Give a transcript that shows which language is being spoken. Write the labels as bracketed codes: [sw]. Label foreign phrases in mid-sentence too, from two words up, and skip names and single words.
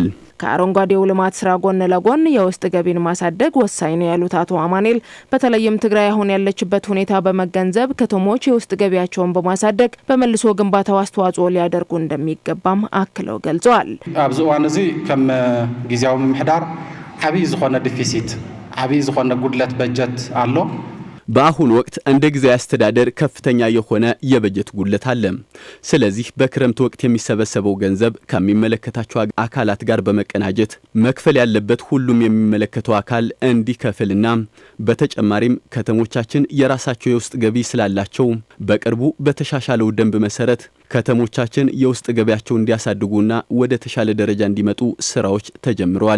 [am] ከአረንጓዴው ልማት ስራ ጎን ለጎን የውስጥ ገቢን ማሳደግ ወሳኝ ነው ያሉት አቶ አማኑኤል በተለይም ትግራይ አሁን ያለችበት ሁኔታ በመገንዘብ ከተሞች የውስጥ ገቢያቸውን በማሳደግ በመልሶ ግንባታው አስተዋጽኦ ሊያደርጉ እንደሚገባም አክለው ገልጸዋል። [ti] ኣብዚ እዋን እዚ ከም ጊዜያዊ ምምሕዳር ዓብይ ዝኾነ ዲፊሲት ዓብይ ዝኾነ ጉድለት በጀት አሎ። [am] በአሁን ወቅት እንደ ጊዜያዊ አስተዳደር ከፍተኛ የሆነ የበጀት ጉድለት አለ። ስለዚህ በክረምት ወቅት የሚሰበሰበው ገንዘብ ከሚመለከታቸው አካላት ጋር በመቀናጀት መክፈል ያለበት ሁሉም የሚመለከተው አካል እንዲከፍልና በተጨማሪም ከተሞቻችን የራሳቸው የውስጥ ገቢ ስላላቸው በቅርቡ በተሻሻለው ደንብ መሰረት ከተሞቻችን የውስጥ ገቢያቸው እንዲያሳድጉና ወደ ተሻለ ደረጃ እንዲመጡ ስራዎች ተጀምረዋል።